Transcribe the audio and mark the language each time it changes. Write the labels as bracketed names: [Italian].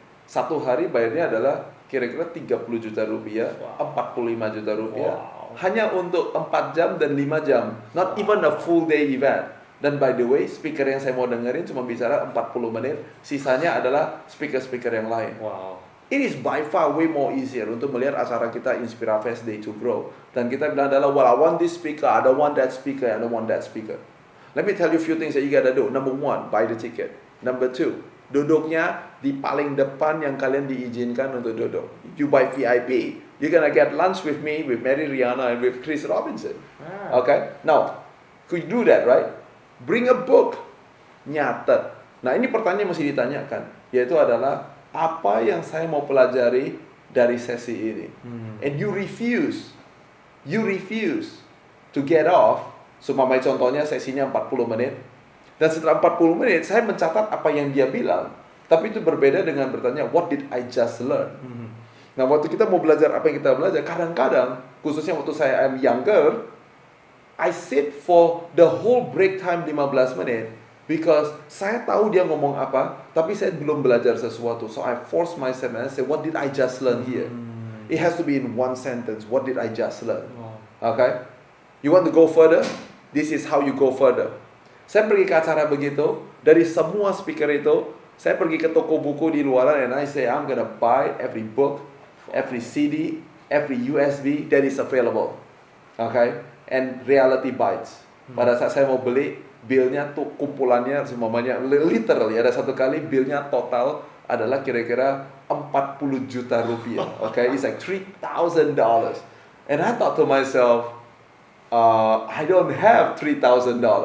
[Indonesian] Satu hari bayarnya adalah kira-kira Rp30 juta, Rp45 juta, hanya untuk 4 jam dan 5 jam. [English] Not even a full day event. [Indonesian] Dan [English] by the way, [Indonesian] speaker yang saya mau dengerin cuma bicara 40 menit, sisanya adalah speaker-speaker yang lain. [English] Wow. It is by far way more easier [Indonesian] untuk melihat acara kita [English] Inspira Fest Day to Grow. [Indonesian] Dan kita bilang adalah, [English] well, I want this speaker, I don't want that speaker, I don't want that speaker. Let me tell you a few things that you gotta do. Number 1, buy the ticket. Number 2, duduknya di paling depan yang kalian diizinkan untuk duduk. You buy VIP, you're gonna get lunch with me, with Mary Riana, and with Chris Robinson. Okay? Now, could you do that, right? Bring a book. [Indonesian] Nyatet. Nah, ini pertanyaan yang mesti ditanyakan, yaitu adalah, apa yang saya mau pelajari dari sesi ini? [English] And you refuse to get off. [Indonesian] Seumpamanya contohnya sesinya 40 menit. Dan setelah 40 menit, saya mencatat apa yang dia bilang. Tapi itu berbeda dengan bertanya, [English] what did I just learn? [Indonesian] Nah, waktu kita mau belajar apa yang kita belajar, kadang-kadang, khususnya waktu saya [English] am younger, I sit for the whole break time [Indonesian] 15 menit. [English] Because [Indonesian] saya tahu dia ngomong apa, tapi saya belum belajar sesuatu. [English] So I force myself and I say, what did I just learn here? It has to be in one sentence. What did I just learn? Okay? You want to go further? This is how you go further. [Indonesian] Saya pergi ke acara begitu, dari semua speaker itu, saya pergi ke toko buku di luaran [English] and I say, I'm gonna buy every book, every CD, every USB that is available. Okay? And reality bites. [Indonesian] Pada saat saya mau beli, billnya tuh kumpulannya semuanya literally ada satu kali billnya total adalah kira-kira 40 juta rupiah. [English] Okay, it's like $3,000. And I thought to myself, I don't have $3,000.